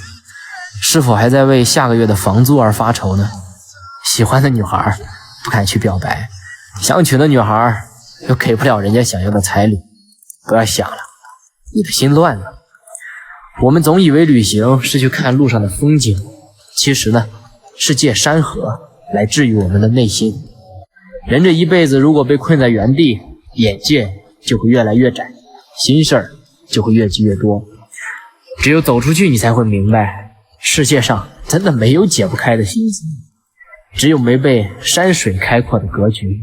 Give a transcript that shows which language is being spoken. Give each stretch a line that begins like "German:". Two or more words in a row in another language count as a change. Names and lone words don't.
Chinese: 是否還在為下個月的房租而發愁呢？喜歡的女孩不敢去表白，想娶的女孩又給不了人家想要的彩禮。不要想了，你的心亂了。我們總以為旅行是去看路上的風景，其實呢，是借山河來治癒我們的內心。人這一輩子如果被困在原地，眼界就會越來越窄，心事兒就會越積越多。只有走出去，你才會明白，世界上真的沒有解不開的心結，只有沒被山水開闊的格局。